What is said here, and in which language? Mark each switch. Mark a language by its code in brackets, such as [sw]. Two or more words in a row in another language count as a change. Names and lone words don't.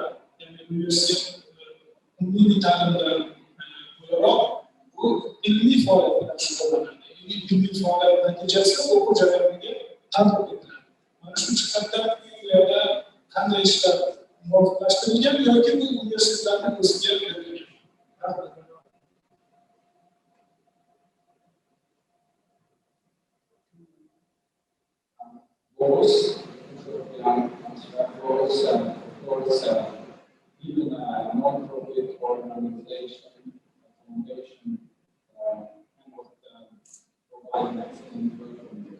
[uz] Ya'ni universitet umumiy ta'limdan bo'laroq bu ilmiy faoliyat bilan shug'ullanadi. Ilmiy faoliyat natijasida o'quv jarayoniga tatbiq etiladi. Mana shu jihatdan bu yerda qanday ishlar muvofiqlashtirilgan yoki bu universitetlarning o'ziga berilgan? [en] Even a non-profit organization, foundation, providing excellent work.